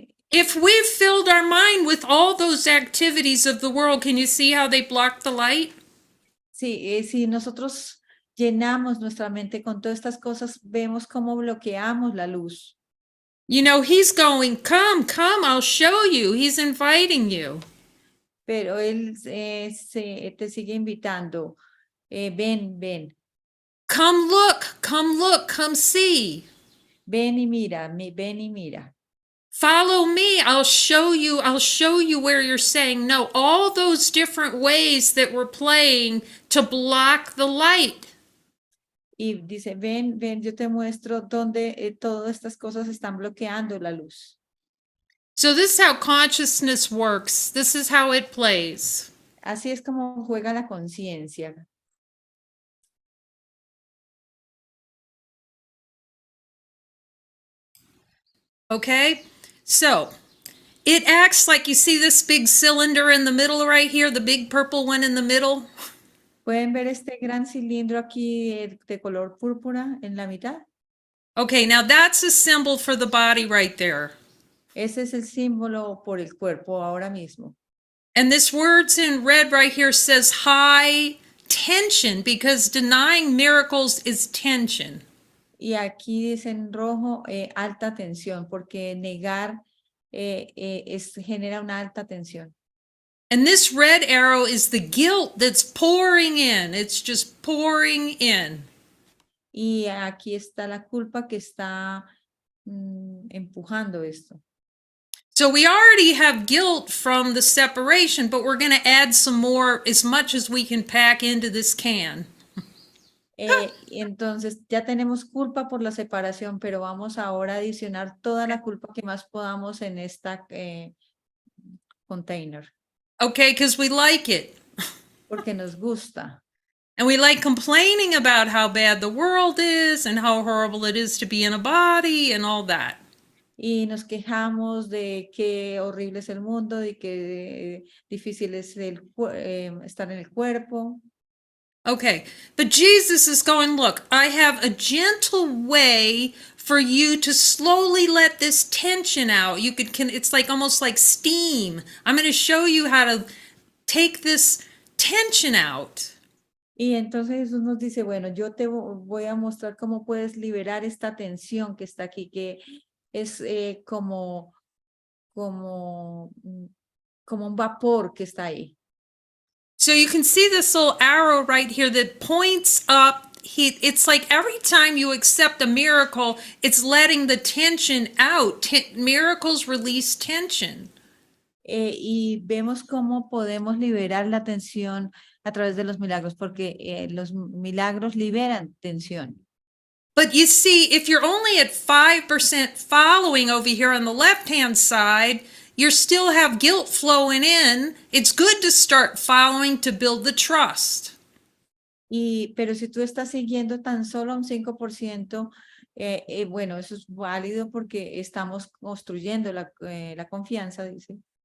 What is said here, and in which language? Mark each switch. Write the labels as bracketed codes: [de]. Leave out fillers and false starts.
[en] If we've filled our mind with all those activities of the world, can you see how they block the light? [es] Sí, si nosotros llenamos nuestra mente con todas estas cosas, vemos cómo bloqueamos la luz. [en] You know, he's going, come, come, I'll show you. He's inviting you. [es] Pero él te sigue invitando. Ven, ven, [en] Come look, come see. [es] ven y mira, ven y mira. [en] Follow me, I'll show you where you're saying no. All those different ways that we're playing to block the light. [es] Y dice, ven, ven, yo te muestro dónde todas estas cosas están bloqueando la luz. [en] So this is how consciousness works. This is how it plays. [es] Así es como juega la conciencia. [en] Okay? So it acts like, you see this big cylinder in the middle right here, the big purple one in the middle? [es] ¿Pueden ver este gran cilindro aquí de color púrpura en la mitad? [en] Okay, now that's a symbol for the body right there. [es] Ese es el símbolo por el cuerpo ahora mismo. [en] And this words in red right here says high tension, because denying miracles is tension. [es] Y aquí dice en rojo alta tensión, porque negar genera una alta tensión. [en] And this red arrow is the guilt that's pouring in. It's just pouring in. [es] Y aquí está la culpa que está empujando esto. [en] So we already have guilt from the separation, but we're going to add some more, as much as we can pack into this can. [es] Entonces ya tenemos culpa por la separación, pero vamos ahora a adicionar toda la culpa que más podamos en esta container. [en] Okay, because we like it. [es] Porque nos gusta. [en] And we like complaining about how bad the world is and how horrible it is to be in a body and all that. [es] Y nos quejamos de qué horrible es el mundo, de qué difícil es estar en el cuerpo. [en] Okay, but Jesus is going, look, I have a gentle way for you to slowly let this tension out. You can it's like almost like steam. I'm going to show you how to take this tension out. [es] Y entonces Jesús nos dice, bueno, yo te voy a mostrar cómo puedes liberar esta tensión que está aquí, que es como un vapor que está ahí. [en] So you can see this little arrow right here that points up. It's like every time you accept a miracle, it's letting the tension out. Miracles release tension. [es] Y vemos cómo podemos liberar la tensión a través de los milagros, porque los milagros liberan tensión. [en] But you see, if you're only at 5% following over here on the left-hand side, you still have guilt flowing in. It's good to start following to build the trust. [es] Pero si tú estás siguiendo tan solo un 5%, bueno, eso es válido porque estamos construyendo la confianza, dice.